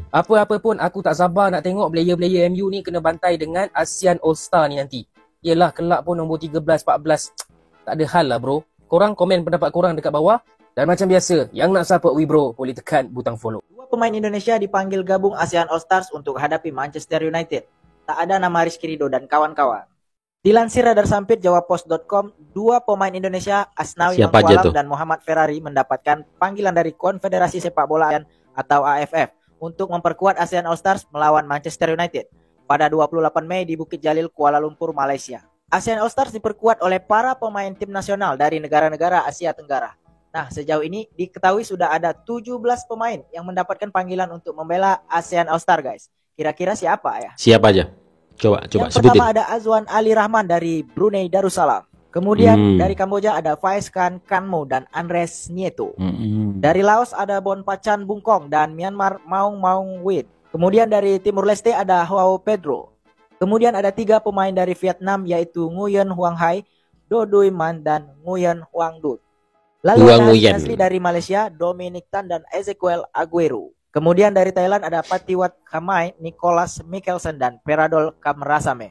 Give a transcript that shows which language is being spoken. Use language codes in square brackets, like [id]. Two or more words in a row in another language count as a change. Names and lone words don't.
[ms] Apa-apa pun aku tak sabar nak tengok player-player MU ni kena bantai dengan ASEAN All-Star ni nanti. Yelah, kelab pun nombor 13, 14. Tak ada hal lah bro. Korang komen pendapat korang dekat bawah. Dan macam biasa, yang nak support Wibro boleh tekan butang follow. [id] 2 pemain Indonesia dipanggil gabung ASEAN All-Stars untuk hadapi Manchester United. Tak ada nama Rizky Ridho dan kawan-kawan. Dilansir Radar Sampit JawaPost.com, 2 pemain Indonesia, Asnawi Mangkualam dan Muhammad Ferrari mendapatkan panggilan dari Konfederasi Sepak Bola ASEAN atau AFF untuk memperkuat ASEAN All-Stars melawan Manchester United pada 28 Mei di Bukit Jalil, Kuala Lumpur, Malaysia. ASEAN All-Stars diperkuat oleh para pemain tim nasional dari negara-negara Asia Tenggara. Nah, sejauh ini diketahui sudah ada 17 pemain yang mendapatkan panggilan untuk membela ASEAN All-Star, guys. Kira-kira siapa ya? Siapa aja? Coba yang sebutin. Pertama ada Azwan Ali Rahman dari Brunei Darussalam. Kemudian dari Kamboja ada Faiz Khan Kanmo dan Andres Nieto. Dari Laos ada Bon Pachan Bungkong dan Myanmar Maung Maung Wit. Kemudian dari Timur Leste ada Huao Pedro. Kemudian ada 3 pemain dari Vietnam yaitu Nguyen Huang Hai, Do Dui Man dan Nguyen Huang Dut. Lalu ada asli dari Malaysia, Dominic Tan dan Ezequiel Aguero. Kemudian dari Thailand ada Patiwat Khamai, Nicholas Mikkelsen dan Peradol Kamrasame.